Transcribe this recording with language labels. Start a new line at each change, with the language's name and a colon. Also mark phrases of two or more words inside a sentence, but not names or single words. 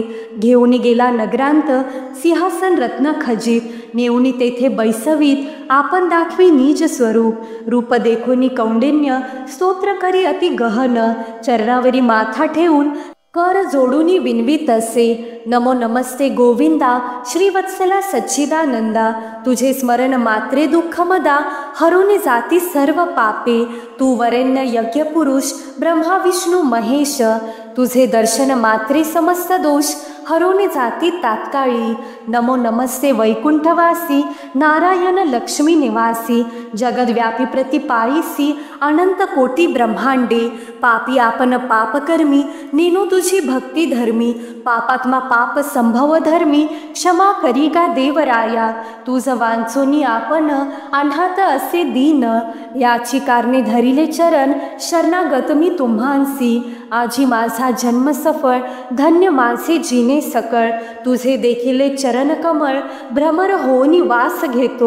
Marathi: घेऊन गेला नगरांत, सिंहासन रत्न खजित. नेऊनी तेथे बैसवीत, आपण दाखवी निज स्वरूप. रूप देखोनी कौंडिन्य, स्तोत्र करी अति गहन. चरणावरी माथा ठेवून, कर जोडूनी विनवीत असे. नमो नमस्ते गोविंदा, श्रीवत्सला सच्चिदानंदा. तुझे स्मरण मात्रे दुःख मदा, हरून जाती सर्व पापे. तू वरेण्य यज्ञ पुरुष, ब्रह्मा विष्णू महेश. तुझे दर्शन मात्रे समस्त दोष, हरून जाती तात्काळी. नमो नमस्ते वैकुंठवासी, नारायण लक्ष्मी निवासी. जगद्व्यापी प्रतिपाळीसी, अनंत कोटी ब्रह्मांडे. पापी आपण पापकर्मी, नेनो तुझी भक्ती धर्मी. पापात्मा पाप संभव धर्मी, क्षमा करी गा देवराया. तुझ वांचोनी आपण, अनाथ असे दीन. याची कारणे धरिले चरण, शरणागत मी तुम्हांसी. आजी माझा जन्म सफळ, धन्य माझे जीने सकळ. तुझे देखिले चरण कमळ, भ्रमर होऊनी वास घेतो.